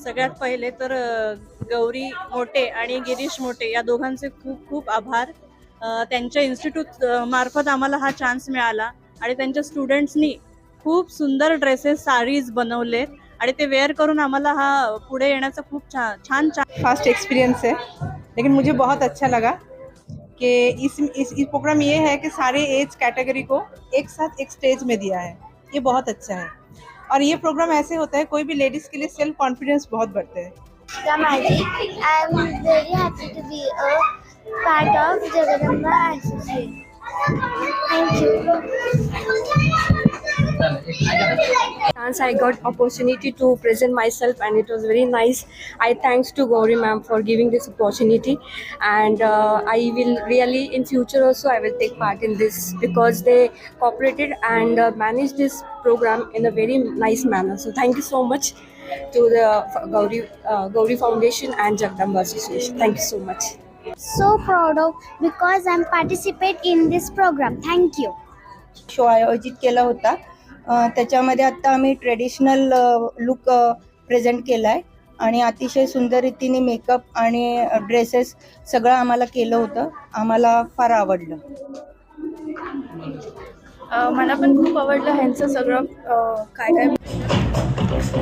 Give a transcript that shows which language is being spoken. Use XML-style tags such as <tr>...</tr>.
<mr>सगळ्यात पहिले तर गौरी मोटे आणि गिरीश मोटे या दोघांचे खूप खूप आभार. त्यांच्या इन्स्टिट्यूट मार्फत आम्हाला हा चान्स मिळाला आणि त्यांच्या स्टुडंट्सनी खूप सुंदर ड्रेसेस साडीज बनवलेत आणि ते वेअर करून आम्हाला हा पुढे येण्याचा खूप छान</mr> <hi>फर्स्ट एक्सपीरियंस है, लेकिन मुझे बहुत अच्छा लगा कि इस प्रोग्राम ये है कि सारे एज कैटेगरी को एक साथ एक स्टेज में दिया है. ये बहुत अच्छा है और ये प्रोग्राम ऐसे होता है कोई भी लेडीज़ के लिए सेल्फ कॉन्फिडेंस बहुत बढ़ते हैं.</hi> <en>I am very happy to be a part of Jagadamba Association. Thank you. Chance I got opportunity to present myself and it was very nice. I thanks to Gauri ma'am for giving this opportunity and I will really in future also I will take part in this because they cooperated and managed this program in a very nice manner. So thank you so much to the Gauri Foundation and Jagdamba Association. Thank you so much. So proud of because I'm participate in this program. Thank you.</en> <mr>Show आयोजित केला होता. त्याच्यामध्ये आत्ता आम्ही traditional look present केला आहे आणि अतिशय सुंदर रीतीने मेकअप आणि ड्रेसेस सगळं आम्हाला केलं होतं. आम्हाला फार आवडलं. मला पण खूप आवडलं ह्यांचं सगळं काय</mr>